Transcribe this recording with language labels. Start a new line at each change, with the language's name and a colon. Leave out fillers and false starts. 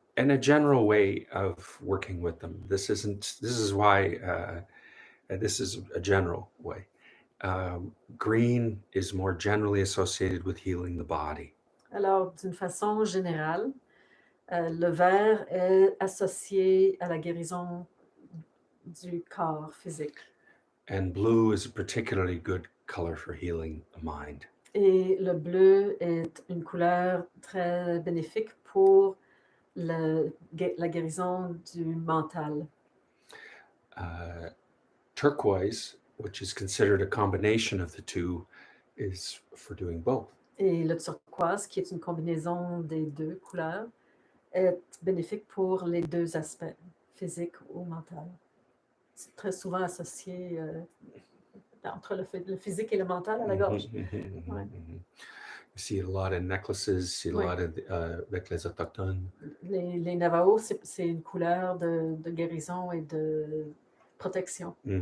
English: And a general way of working with them. This is why this is a general way. Green is more generally associated with healing the body.
French: Alors, d'une façon générale, Le vert est associé à la guérison du corps physique.
English: And blue is a particularly good color for healing the mind.
French: Et le bleu est une couleur très bénéfique pour la guérison du mental.
English: Turquoise, which is considered a combination of the two, is for doing both.
French: Et le turquoise, qui est une combinaison des deux couleurs, est bénéfique pour les deux aspects, physique ou mental. C'est très souvent associé entre le physique et le mental à la gorge. Ouais.
English: You see it a lot in necklaces, see a
French: Oui.
English: lot of
French: avec les autochtones. Les Navajos, c'est une couleur de guérison et de protection.